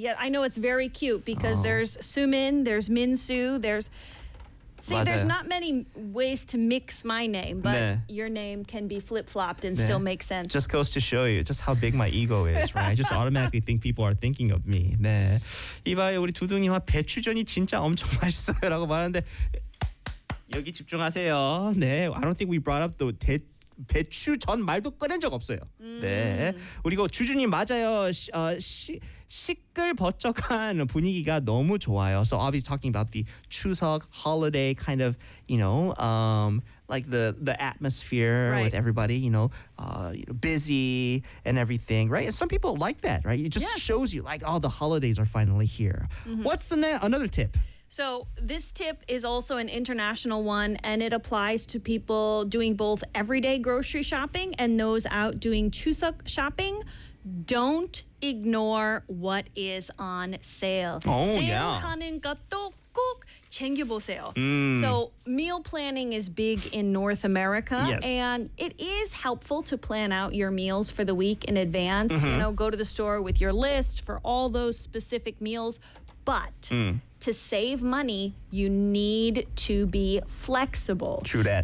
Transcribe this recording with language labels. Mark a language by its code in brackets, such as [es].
[en] Yeah, I know it's very cute because there's Sumin, there's Minsu, there's... See, [ko] 맞아요. [en] There's not many ways to mix my name, but [ko] 네. [en] your name can be flip-flopped and 네. still make sense. Just goes to show you just how big my ego is, right? I just automatically think people are thinking of me. [ko] 네. 이봐요, 우리 두둥이와 배추전이 진짜 엄청 맛있어요라고 말하는데 여기 집중하세요. 네. [en] I don't think we brought up the [ko] 배추전 말도 꺼낸 적 없어요. 네. 우리 주주님 맞아요. 시끌벅적한 분위기가 너무 좋아요. [en] So obviously talking about the Chuseok holiday kind of, you know, like the atmosphere right. with everybody, you know, busy and everything, right? And some people like that, right? It just shows you like, oh, the holidays are finally here. What's another tip? So this tip is also an international one, and it applies to people doing both everyday grocery shopping and those out doing Chuseok shopping. Don't ignore what is on sale. Oh, sale yeah. [ko] 하는 것도 꼭 챙겨보세요. [en] So meal planning is big in North America. Yes. And it is helpful to plan out your meals for the week in advance. You know, go to the store with your list for all those specific meals. But... to save money, you need to be flexible. True that.